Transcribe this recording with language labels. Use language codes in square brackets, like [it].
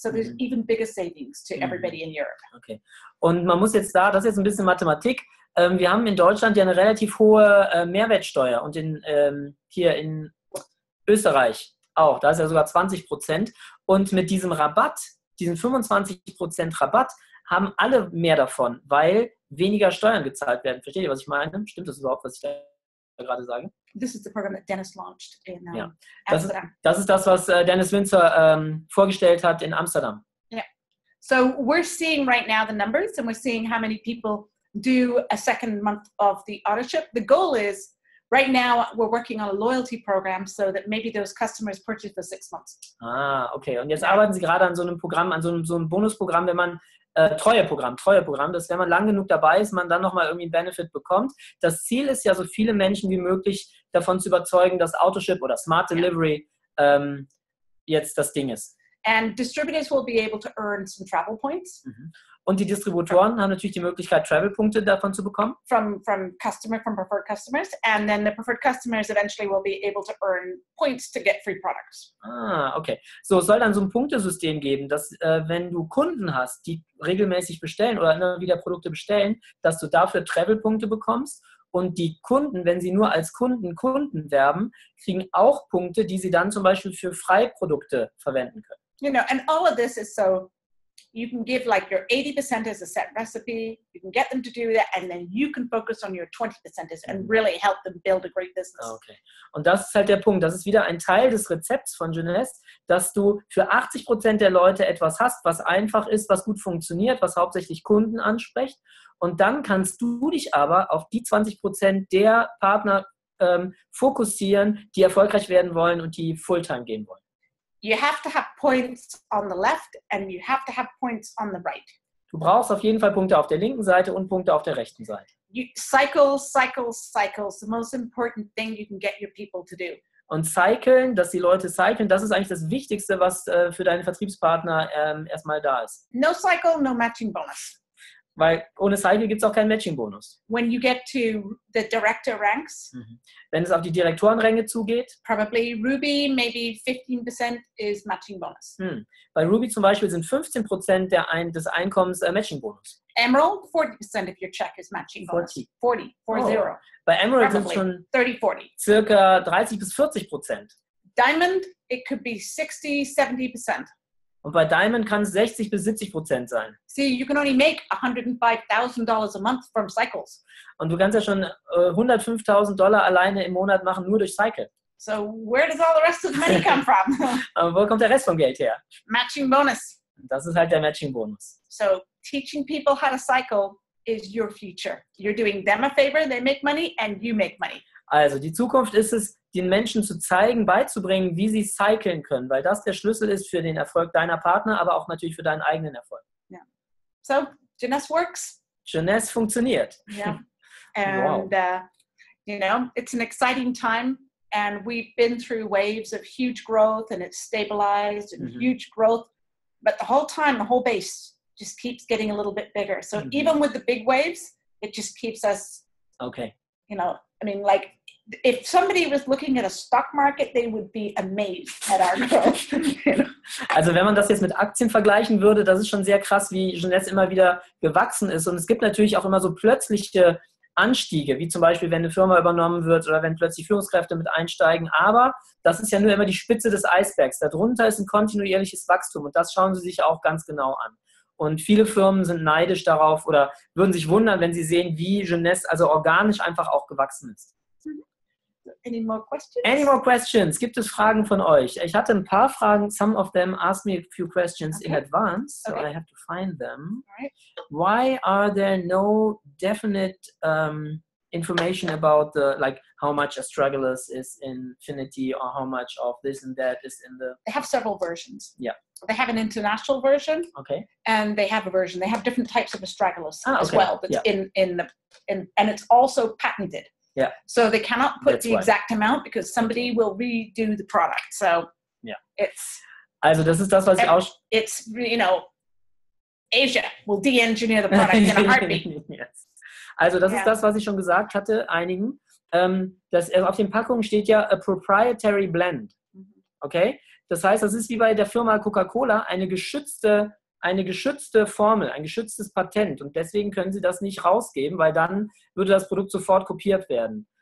[en] So there's even bigger savings to everybody in Europe. Okay. [de] Und man muss jetzt das ist jetzt ein bisschen Mathematik. Wir haben in Deutschland ja eine relativ hohe Mehrwertsteuer und hier in Österreich auch. Da ist ja sogar 20%. Und mit diesem Rabatt, diesen 25% Rabatt, haben alle mehr davon, weil weniger Steuern gezahlt werden. Versteht ihr, was ich meine? Stimmt das überhaupt, was ich da gerade sage? [en] This is the program that Dennis launched in Amsterdam. [de] Das ist das, was Dennis Winzer vorgestellt hat in Amsterdam. [en] Yeah. So we're seeing right now the numbers, and we're seeing how many people do a second month of the auto-ship. The goal is, right now, we're working on a loyalty program so that maybe those customers purchase for 6 months. Okay. [de] Und jetzt arbeiten Sie gerade an so einem Programm, an so einem Bonusprogramm, wenn man Treueprogramm, dass wenn man lang genug dabei ist, man dann nochmal irgendwie einen Benefit bekommt. Das Ziel ist ja, so viele Menschen wie möglich davon zu überzeugen, dass Autoship oder Smart Delivery jetzt das Ding ist. [en] And distributors will be able to earn some travel points. [de] Und die Distributoren haben natürlich die Möglichkeit, Travel-Punkte davon zu bekommen. [en] From preferred customers. And then the preferred customers eventually will be able to earn points to get free products. Okay. [de] So, es soll dann so ein Punktesystem geben, dass wenn du Kunden hast, die regelmäßig bestellen oder immer wieder Produkte bestellen, dass du dafür Travel-Punkte bekommst. Und die Kunden, wenn sie nur als Kunden werben, kriegen auch Punkte, die sie dann zum Beispiel für Freiprodukte verwenden können. [en] You know, and all of this is so you can give like your 80% as a set recipe, you can get them to do that, and then you can focus on your 20% and really help them build a great business. Okay. [de] Und das ist halt der Punkt. Das ist wieder ein Teil des Rezepts von Jeunesse, dass du für 80% der Leute etwas hast, was einfach ist, was gut funktioniert, was hauptsächlich Kunden anspricht. Und dann kannst du dich aber auf die 20% der Partner fokussieren, die erfolgreich werden wollen und die Fulltime gehen wollen. [en] You have to have points on the left and you have to have points on the right. [de] Du brauchst auf jeden Fall Punkte auf der linken Seite und Punkte auf der rechten Seite. [en] Cycles. The most important thing you can get your people to do. [de] Und cyclen, dass die Leute cyclen, das ist eigentlich das Wichtigste, was für deine Vertriebspartner erstmal da ist. [en] No cycle, no matching bonus. [de] Weil ohne Cycle gibt es auch keinen Matching-Bonus. [en] When you get to the director ranks, [de] wenn es auf die Direktorenränge zugeht, [en] probably Ruby, maybe 15% is matching bonus. [de] Bei Ruby zum Beispiel sind 15% des Einkommens Matching-Bonus. [en] Emerald, 40% if your check is matching bonus. 40. [de] Bei Emerald sind es schon 30-40. circa 30-40%. [en] Diamond, it could be 60-70%. [de] Und bei Diamond kann es 60-70% sein. [en] See, you can only make $105,000 a month from cycles. [de] Und du kannst ja schon $105.000 alleine im Monat machen, nur durch Cycle. [en] So where does all the rest of the money come from? [de] Aber wo kommt der Rest vom Geld her? [en] Matching bonus. [de] Das ist halt der Matching-Bonus. [en] So teaching people how to cycle is your future. You're doing them a favor, they make money, and you make money. [de] Also die Zukunft ist es, den Menschen zu zeigen, beizubringen, wie sie cyclen können, weil das der Schlüssel ist für den Erfolg deiner Partner, aber auch natürlich für deinen eigenen Erfolg. [en] Yeah. So Jeunesse works. [de] Jeunesse funktioniert. [en] Yeah. And you know, it's an exciting time, and we've been through waves of huge growth, and it's stabilized and huge growth, but the whole time, the whole base just keeps getting a little bit bigger. So even with the big waves, it just keeps us, you know, I mean, like, if somebody was looking at a stock market, they would be amazed at our growth. You know? [de] Also wenn man das jetzt mit Aktien vergleichen würde, das ist schon sehr krass, wie Jeunesse immer wieder gewachsen ist. Und es gibt natürlich auch immer so plötzliche Anstiege, wie zum Beispiel, wenn eine Firma übernommen wird oder wenn plötzlich Führungskräfte mit einsteigen. Aber das ist ja nur immer die Spitze des Eisbergs. Darunter ist ein kontinuierliches Wachstum und das schauen Sie sich auch ganz genau an. Und viele Firmen sind neidisch darauf oder würden sich wundern, wenn sie sehen, wie Jeunesse also organisch einfach auch gewachsen ist. [en] Any more questions? Any more questions? [de] Gibt es Fragen von euch? Ich hatte ein paar Fragen. [en] Some of them asked me a few questions in advance, so I have to find them. All right. Why are there no definite information about the, like, how much astragalus is in Infinity or how much of this and that is in the... They have several versions. Yeah. They have an international version. Okay. And they have a version. They have different types of astragalus as okay. well. That's and it's also patented. Yeah. So they cannot put That's the why. exact amount because somebody will redo the product. So it's... [de] Also das ist das, was ich auch... [en] It's, you know, Asia will de-engineer the product in a heartbeat. Yes. [de] Also das ist das, was ich schon gesagt hatte, einigen. Auf den Packungen steht ja [en] a proprietary blend. [de] Okay? Das heißt, das ist wie bei der Firma Coca-Cola eine geschützte Formel, ein geschütztes Patent. Und deswegen können Sie das nicht rausgeben, weil dann würde das Produkt sofort kopiert werden.